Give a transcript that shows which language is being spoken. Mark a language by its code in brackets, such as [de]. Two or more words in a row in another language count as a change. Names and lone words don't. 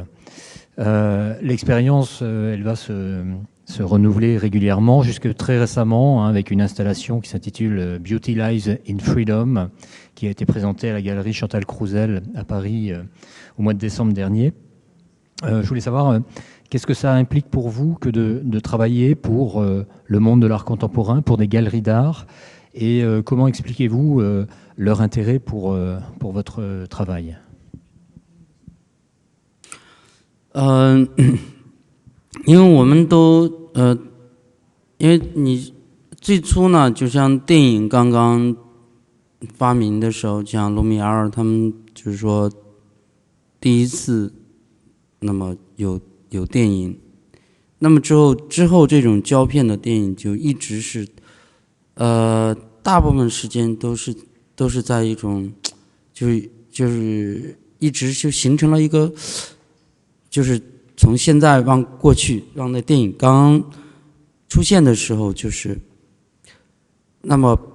[fr] L'expérience, elle va se renouveler régulièrement, jusque très récemment, avec une installation qui s'intitule Beauty Lies in Freedom, qui a été présentée à la galerie Chantal Crousel à Paris au mois de décembre dernier. Je voulais savoir, qu'est-ce que ça implique pour vous que de travailler pour le monde de l'art contemporain, pour des galeries d'art, et comment expliquez-vous leur intérêt pour votre travail ? [zh] 因为我们都因为你最初呢，就像电影刚刚发明的时候，像卢米埃尔他们就是说第一次，那么有电影，那么之后这种胶片的电影就一直是大部分时间都是在一种就是一直就形成了一个就是从现在往过去，让那电影刚出现的时候，就是那么